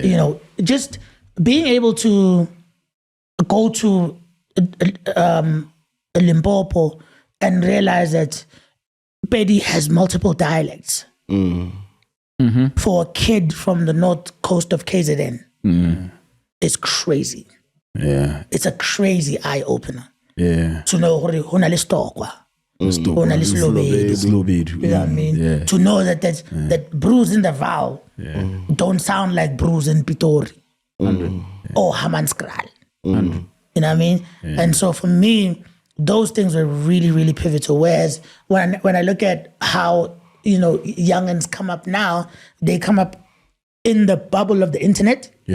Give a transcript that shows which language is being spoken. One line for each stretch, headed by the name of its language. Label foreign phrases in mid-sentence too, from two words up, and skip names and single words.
English: You know, just being able to go to Limpopo and realize that Pedi has multiple dialects. For a kid from the north coast of KZN, it's crazy. Yeah. It's a crazy eye opener Yeah. to know
Southern Sotho: ho na le Stokwa, ho na le Slobedi.
English: It's a little bit. You know what I mean? Yeah. To know that brews in the Val don't sound like brews in Pitori or Hammanskraal. You know what I mean? And so for me, those things were really, really pivotal. Whereas when I look at how, you know, youngins come up now, they come up in the bubble of the internet